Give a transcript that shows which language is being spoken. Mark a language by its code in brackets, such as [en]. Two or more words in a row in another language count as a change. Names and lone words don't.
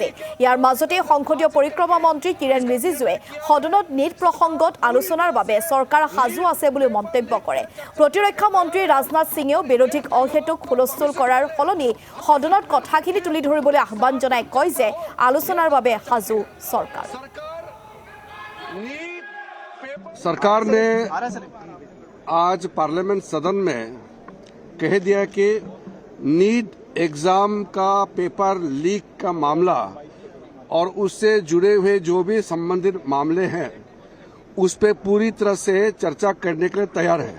[as] ইয়াৰ মাজতে সংসদীয় পৰিক্ৰমা মন্ত্ৰী কিৰেণ ৰিজিজুৱে সদনত নীট প্ৰসংগত আলোচনাৰ বাবে চৰকাৰ সাজু আছে বুলি মন্তব্য কৰে। প্ৰতিৰক্ষা মন্ত্ৰী ৰাজনাথ সিঙেও বিৰোধীক অহেতুক হুলস্থুল কৰাৰ সলনি সদনত কথাখিনি তুলি ধৰিবলৈ আহ্বান জনাই কয় যে আলোচনাৰ বাবে সাজু চৰকাৰ। [hi] सरकार ने आज पार्लियामेंट सदन में कह दिया कि नीट एग्जाम का पेपर लीक का मामला और उससे जुड़े हुए जो भी संबंधित मामले हैं उस पे पूरी तरह से चर्चा करने के लिए तैयार है।